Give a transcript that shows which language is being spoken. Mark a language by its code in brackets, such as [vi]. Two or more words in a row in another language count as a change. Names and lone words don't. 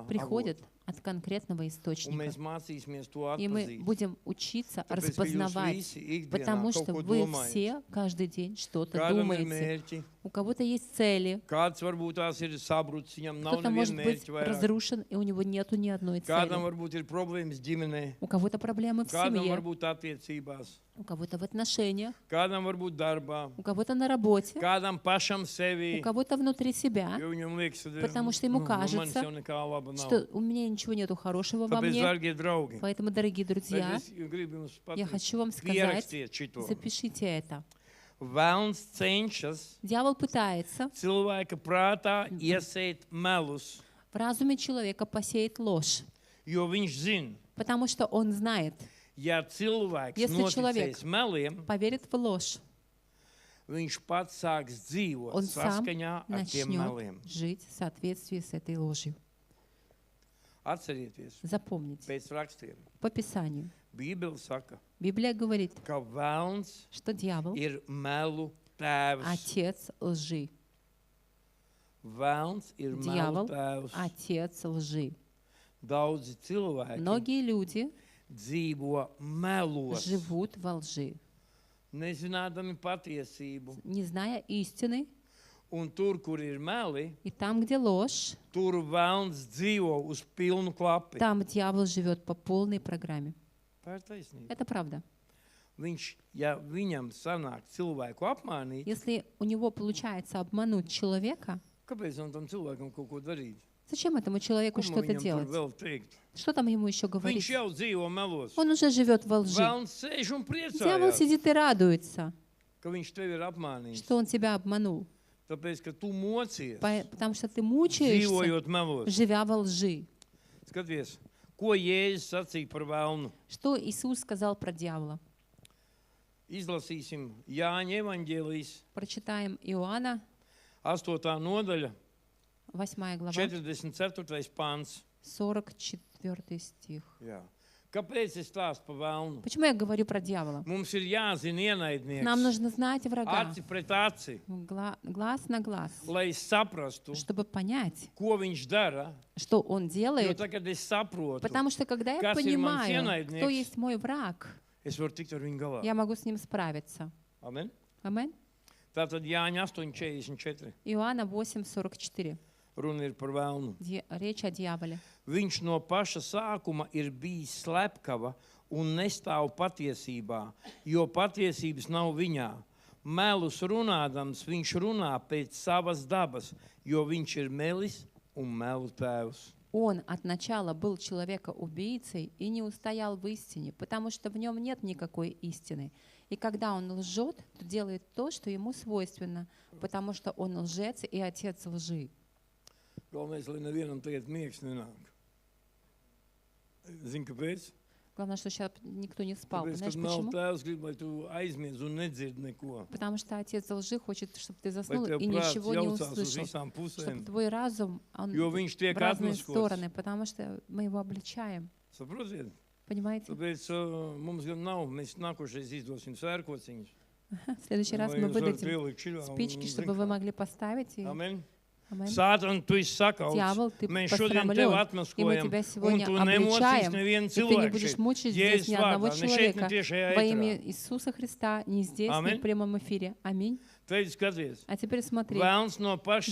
[ru] приходят [lv] avota. [ru] от конкретного [lv] Un [ru] источника. [lv] mēs mācīsimies to [ru] И мы [lv] atpazīt. [ru] будем учиться [lv] Tāpēc, ka jūs [ru] распознавать, [lv] visi ikdienā [ru] потому [lv] kaut [ru] что [lv] ko [ru] вы [lv] domājat. [ru] все каждый день что-то [lv] Kādam ir [ru] думаете. [lv] mērķi, [ru] У кого-то есть цели, [lv] kāds varbūt tās ir sabrucis, viņam nav [ru] кто-то может [lv] neviena [ru] быть [lv] mērķa vairāk. [ru] разрушен, и у него нету ни одной [lv] Kādam [ru] цели. [lv] varbūt ir problēmas ģimenē, [ru] У кого-то проблемы в [lv] kādam [ru] семье, [lv] varbūt attiecībās, [ru] у кого-то в отношениях, [lv] kādam varbūt darbā, [ru] у кого-то на работе, [lv] kādam pašam [ru] у [lv] sevi. [ru] кого-то внутри себя, [lv] Jo viņam liekas, ka [ru] Потому что ему [lv] manis [ru] кажется, [lv] jau nekā laba nav. [ru] что у меня ничего нету хорошего во [lv] Tāpēc, [ru] мне. [lv] dārgie draugi, [ru] Поэтому, дорогие [lv] bet [ru] друзья, [lv] es gribu jums [ru] я [lv] pateikt, [ru] хочу вам сказать, [lv] pierakstiet šito. [ru] запишите это. [lv] Velns cenšas [ru] Дьявол пытается [lv] cilvēka prātā iesēt melus, [ru] в разуме человека посеять ложь, [lv] jo viņš zina, [ru] потому что он знает, [lv] ja cilvēks [ru] Если человек [lv] noticēs meliem, [ru] поверит в ложь, [lv] viņš pats sāks dzīvot [ru] он сам [lv] saskaņā ar tiem meliem. [ru] начнет жить в соответствии с этой ложью. [lv] Atcerieties, [ru] Запомните, [lv] pēc rakstiem. [ru] по Писанию. [lv] Bībele saka, [ru] Библия говорит, [lv] ka velns [ru] что дьявол [lv] ir melu tēvs. — [ru] отец лжи. [lv] Velns ir melu [ru] Дьявол [lv] tēvs. [ru] — отец лжи. [lv] Daudzi cilvēki [ru] Многие люди [lv] dzīvo melos, [ru] живут во лжи, [lv] nezinādami patiesību. [ru] не зная истины. [lv] Un tur, kur ir meli, [ru] И там, где ложь, [lv] tur velns dzīvo uz pilnu klapi. [ru] там дьявол живет по полной программе. [lv] Tā ir taisnība. [ru] Это правда. [lv] Viņš, ja viņam sanāk cilvēku apmānīt, [ru] Если у него получается обмануть человека, [lv] kāpēc он tam cilvēkam kaut ko darīt? [ru] зачем этому человеку [lv] Ko man [ru] что-то [lv] viņam tur [ru] делать? [lv] vēl teikt? [ru] Что там ему еще [lv] Viņš [ru] говорить? [lv] jau dzīvo melos. [ru] Он уже живет во лжи. [lv] Velns sēž un [ru] Дьявол [lv] priecājās, [ru] сидит и радуется, [lv] ka viņš tevi ir apmānījis. [ru] что он тебя обманул, [lv] Tāpēc, ka tu mocies, [ru] потому что ты мучаешься, [lv] dzīvojot melos. [ru] живя во лжи. [lv] Skaties, ko Jēzus sacīja par velnu. [ru] Что Иисус сказал про дьявола? [lv] Izlasīsim Jāņa evaņģēlijas [ru] Прочитаем Иоанна, [lv] 8. nodaļa, [ru] 8 глава, [lv] 44. pāns. [ru] 44 стих. [lv] Jā. Kāpēc es stāstu par velnu? [ru] Почему я говорю про дьявола? [lv] Mums ir jāzina ienaidnieks. [ru] Нам нужно знать врага, [lv] Aci pret aci, [ru] глаз на глаз, [lv] lai es saprastu, [ru] чтобы понять, [lv] ko viņš dara. [ru] что он [lv] Jo [ru] делает. [lv] tagad es saprotu, [ru] Потому что когда я [lv] Kas ir mans [ru] понимаю, [lv] ienaidnieks? [ru] кто есть мой враг, [lv] es varu tikt ar viņu galā. [ru] я могу с ним справиться. [lv] Amen? [ru] Амин. [lv] Tātad Jāņa 8.44. [ru] Иоанна 8:44. [lv] Runa ir par velnu. [ru] Речь о дьяволе. [lv] Viņš no paša sākuma ir bijis slepkava un nestāv patiesībā, jo patiesības nav viņā. Melus runādams, viņš runā pēc savas dabas, jo viņš ir melis un melu tēvs. [ru] Он от начала был человека-убийцей и не устоял в истине, потому что в нем нет никакой истины. И когда он лжет, то делает то, что ему свойственно, потому что он лжец и отец лжи. [lv] Galvenais, lai nevienam tagad miegs nenāk. Zini, kāpēc? [ru] Главное, что сейчас никто не спал. [lv] Tāpēc, [ru] Знаешь [lv] kad melu [ru] почему? [lv] tēvs grib, lai tu aizmiedz un nedzird neko. [ru] Потому что отец лжи хочет, чтобы ты [lv] Lai [ru] заснул [lv] tev [ru] и [lv] prāts [ru] ничего не [lv] jaucās uz [ru] услышал. [lv] visām [ru] Чтобы [lv] pusēm. [ru] твой разум, он [lv] Jo viņš tiek [ru] в разные [lv] atmaskots. [ru] стороны, потому что мы его обличаем. [lv] Saprotiet? [ru] Понимаете? [lv] Tāpēc mums gan nav, mēs nākošais izdosim svērkociņus. [ru] В следующий раз [lv] Lai [ru] мы [lv] jūs varat [ru] выдадим [lv] ielikt šiļā un [ru] спички, [lv] zin [ru] чтобы вы [lv] kā. [ru] могли поставить. И... [lv] Amen. Amen. Sātan, tu esi sakauts. [ru] Дьявол, ты [lv] Mēs šodien tevi [ru] посрамлен, и мы [lv] atmaskojam. [ru] тебя [lv] Un [ru] сегодня [lv] tu nemocīs [ru] обличаем, [lv] nevienu [ru] и ты не [lv] cilvēku [ru] будешь [lv] šeit. [ru] мучить здесь [lv] Jēzus [ru] ни одного [lv] vārdā, ne šeit, ne [ru] человека [lv] tiešajā [ru] во имя [lv] ēterā. [ru] Иисуса Христа, не здесь, ни [lv] Amen. [ru] в прямом эфире. Аминь. [lv] Tad skaties, [ru] А теперь смотри, [lv] Velns no paša